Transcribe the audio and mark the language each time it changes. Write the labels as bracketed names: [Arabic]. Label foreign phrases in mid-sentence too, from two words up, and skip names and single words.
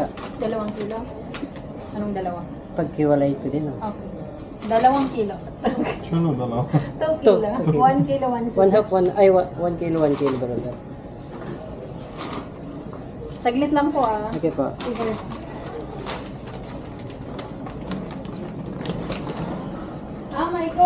[Filipino] 2 kilo? Anong dalawa? Pagkiwalay ko din. Oh. Okay. 2 kilo. [Arabic] شنو ده لا [Filipino] 2 Two. kilo. Okay. 1 kilo, 1 kilo. [English] One half, one kilo [Filipino] ba lang? Saglit lang po ah. Okay pa. Sige. Maiko.